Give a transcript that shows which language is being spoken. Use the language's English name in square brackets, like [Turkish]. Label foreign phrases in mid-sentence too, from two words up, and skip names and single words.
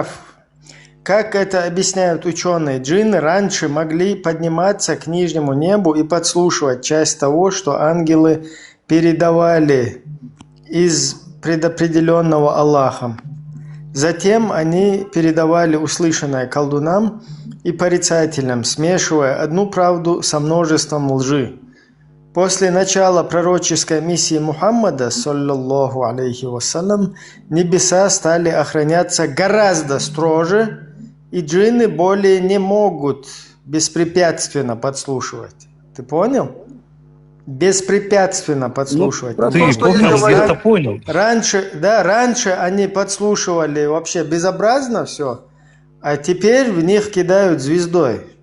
[Russian] Как это объясняют ученые? Джинны раньше могли подниматься к нижнему небу и подслушивать часть того, что ангелы передавали из предопределенного Аллахом. Затем они передавали услышанное колдунам и порицателям, смешивая одну правду со множеством лжи. После начала пророческой миссии Мухаммада, [Arabic] صلى الله عليه وسلم, [Russian] небеса стали охраняться гораздо строже, и джинны более не могут беспрепятственно подслушивать. Ты понял? Беспрепятственно подслушивать. Я понял. Раньше они подслушивали вообще безобразно все, а теперь в них кидают звездой.